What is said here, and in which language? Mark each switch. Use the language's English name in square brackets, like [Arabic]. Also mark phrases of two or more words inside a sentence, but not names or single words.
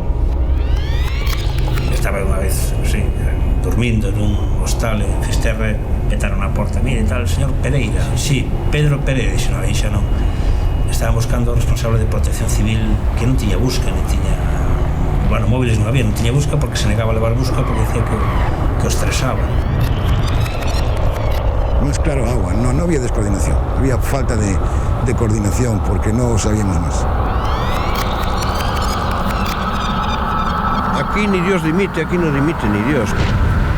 [Galician] Estaba unha vez, sí, dormindo nun hostal en Fisterra, petaron a porta, mire, tal, señor Pereira. Sí, Pedro Pereira, dixo, non, aí xa non. Estaban buscando o responsable de protección civil que non tiña busca, non tiña... Bueno, móviles non había, non tiña busca porque se negaba a levar busca porque decía que o estresaba. [Spanish] Non es claro agua, no había descoordinación, había falta de coordinación porque no sabíamos más. Aquí ni Dios dimite, aquí no dimite ni Dios.